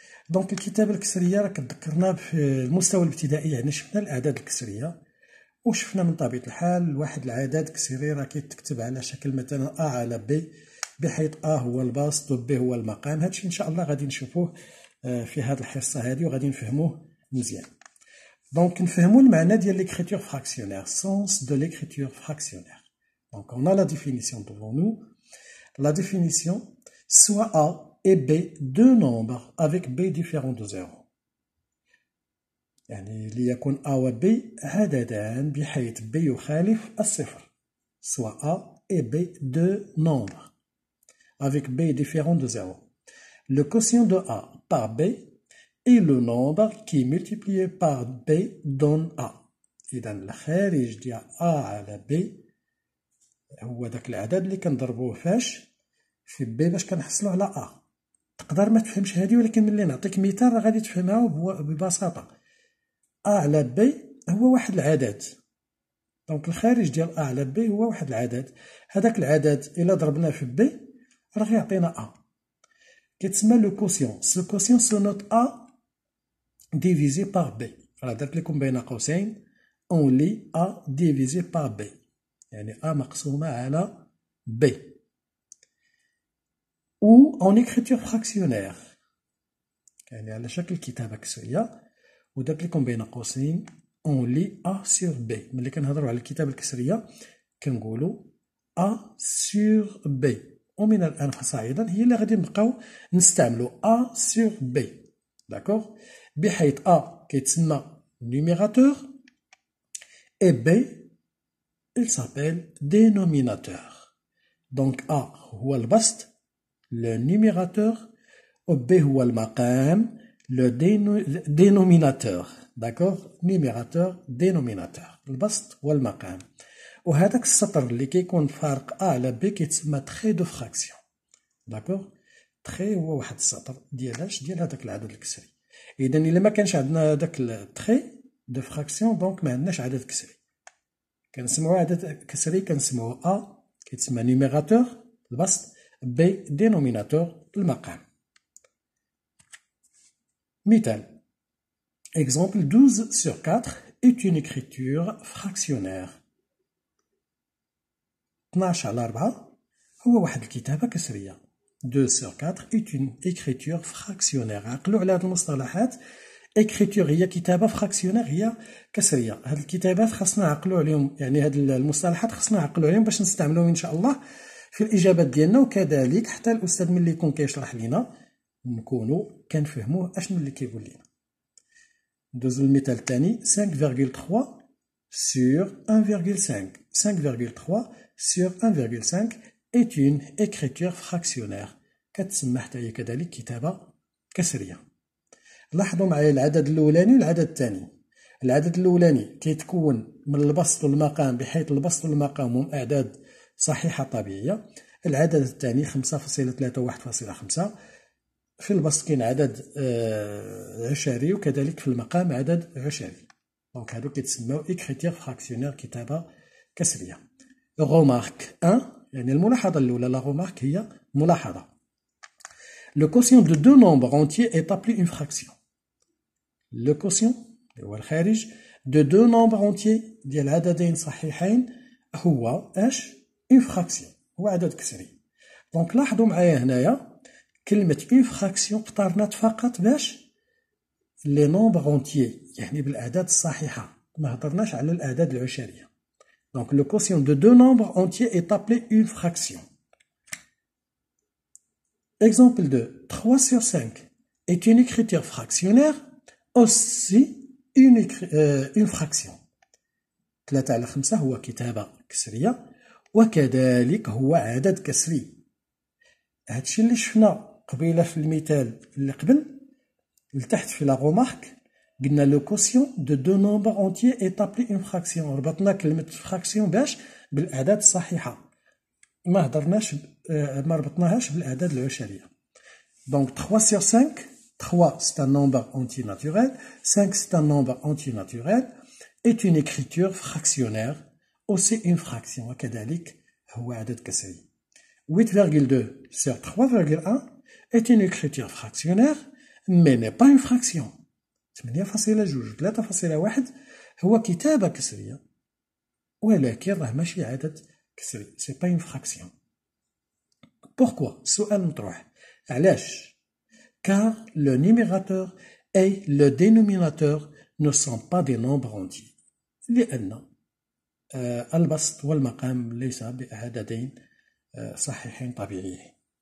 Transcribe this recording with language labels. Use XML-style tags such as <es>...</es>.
<ar>دونك الكتابه الكسريه راه كتذكرنا في المستوى الابتدائي، يعني شفنا الاعداد الكسريه وشفنا من طبيعه الحال واحد العدد كسري راه كيتكتب على شكل مثلا ا على بي، بحيث ا هو البسط و بي هو المقام. هادشي ان شاء الله غادي نشوفوه في هذه الحصه هذه وغادي نفهموه مزيان. دونك نفهموا المعنى ديال</ar> <fr>l'écriture fractionnaire, sens de l'écriture fractionnaire. Donc on a la définition devant nous. La définition, soit A et B deux nombres avec B différents de 0.</fr> <ar>يعني ليكن A و B عددان بحيث B يخالف الصفر.</ar> <fr>Soit A et B deux nombres avec B différents de 0. Le quotient de A par B et le nombre qui est multiplié par B donne A.</fr> <ar>إذا الخارج ديال A على B هو داك العدد اللي كنضربوه فاش في B باش كنحصلو على A. تقدر ما تفهمش هذه، ولكن ملي نعطيك مثال راه غادي تفهمها ببساطة. A على B هو واحد العدد، دونك الخارج ديال A على B هو واحد العدد. هذاك العدد إلا ضربناه في B راه غيعطينا A. كيتسمى</ar> <fr>لو كوسيون. سو كوسيون سو نوت A divisé par B.</fr> <ar>راه درت لكم بين قوسين</ar> <fr>on lit A divisé par B،</fr> <ar>يعني A مقسومة على B.</ar> <fr>ou en écriture fractionnaire</fr> <ar>يعني على شكل كتابة كسرية، ودرت لكم بين قوسين</ar> <fr>on lit A sur B.</fr> <ar>ملي كنهضروا على الكتابة الكسرية كنقولوا A sur B، ومن الآن فصاعدا هي اللي غادي نبقاو نستعملوا A sur B.</ar> <fr>داكوغ؟</fr> <ar>بحيث A كيتسمى</ar> <fr>numérateur et B il s'appelle dénominateur.</fr> <ar>Donc A هو البسط</ar> <fr>le numérateur</fr> <ar>و B هو المقام</ar> <fr>le dénominateur. d'accord؟ numérateur dénominateur</fr> <ar>البسط والمقام. وهذاك السطر اللي كيكون فارق A على B كيتسمى</ar> <fr>تخي دو فراكسيون.</fr> <ar>داكوغ؟ تخي هو واحد السطر ديالاش ديال هذاك العدد الكسري. إذا إلا ما كانش عندنا هذاك</ar> <fr>التخي دو فراكسيون</fr> <ar>دونك ما عندناش عدد كسري. كنسمعوا عدد كسري كنسمعوا A كيتسمى نيميراتور البسط، B dénominateur المقام.</ar> <fr>مثال exemple 12 sur 4 est une écriture fractionnaire.</fr> <ar>12 على 4 هو واحد الكتابة كسرية.</ar> <fr>2 sur 4 est une écriture fractionnaire.</fr> <ar>عقلوا على هاد المصطلحات. écriture هي كتابة fractionnaire هي كسرية. هاد الكتابات خاصنا نعقلوا عليهم، يعني هاد المصطلحات خاصنا نعقلوا عليهم باش نستعملوهم إن شاء الله في الإجابات ديالنا، وكذلك حتى الأستاذ ملي يكون كيشرح لينا نكونوا كنفهموه أشنو اللي كيقول لينا. ندوزو للمثال الثاني 5,3 sur 1,5.</ar> <fr>5,3 sur 1,5 est une écriture fractionnaire.</fr> <ar>كتسمى حتى هي كذلك كتابة كسرية. لاحظوا معايا العدد الأولاني والعدد الثاني. العدد الأولاني كيتكون من البسط والمقام، بحيث البسط والمقام هم أعداد صحيحة طبيعية. العدد الثاني 5.3 و 1.5. في البسط كاين عدد عشري، وكذلك في المقام عدد عشري. دونك هادو كيتسموا</ar> <fr>إكريتير فراكسيونير</fr> <ar>كتابة كسرية. غومارك 1، يعني الملاحظة الأولى،</ar> <fr>لا غومارك</fr> <ar>هي ملاحظة.</ar> <fr>Le quotient de deux nombres entiers est appelé une fraction. Le quotient</fr> <ar>هو الخارج</ar> <fr>de deux nombres entiers</fr> <ar>ديال عددين صحيحين هو اش؟</ar> <fr>une fraction،</fr> <ar>هو عدد كسري. دونك لاحظوا معايا هنايا كلمة</ar> <fr>une fraction</fr> <ar>اختارنات فقط باش</ar> <fr>لي نومبر اونتيي،</fr> <ar>يعني بالأعداد الصحيحة، ما هضرناش على الأعداد العشرية.</ar> <fr>دونك لو كوسيون دو دو نومبر اونتيي est appelé une fraction. Exemple 2, 3 sur 5 est une écriture fractionnaire, aussi une fraction.</fr> <ar>3 على 5 هو كتابة كسرية، وكذلك هو عدد كسري. هادشي اللي شفنا قبيلة في المثال اللي قبل لتحت في</ar> <fr>لا غومارك،</fr> <ar>قلنا</ar> <fr>لو كوسيون دو دو نومبر اونتيي est appelé une fraction.</fr> <ar>ربطنا كلمة فراكسيون باش بالأعداد الصحيحة، ما هضرناش ما ربطناهاش بالأعداد العشرية.</ar> <fr>Donc 3 sur 5, 3 c'est un nombre entier naturel, 5 c'est un nombre entier naturel, est une écriture fractionnaire, aussi une fraction.</fr> <ar>وكذلك هو عدد كسري.</ar> <fr>8,2 sur 3,1 est une écriture fractionnaire, mais n'est pas une fraction.</fr> <ar>8.2 3.1 هو كتابة كسرية، ولكن راه ماشي عدد كسري.</ar> <fr>c'est pas une fraction. Pourquoi؟</fr> <ar>السؤال مطروح. علاش؟</ar> <fr>car le numérateur et le dénominateur ne sont pas des nombres entiers.</fr> <ar>لأن البسط والمقام ليس بعددين صحيحين طبيعيين.</ar>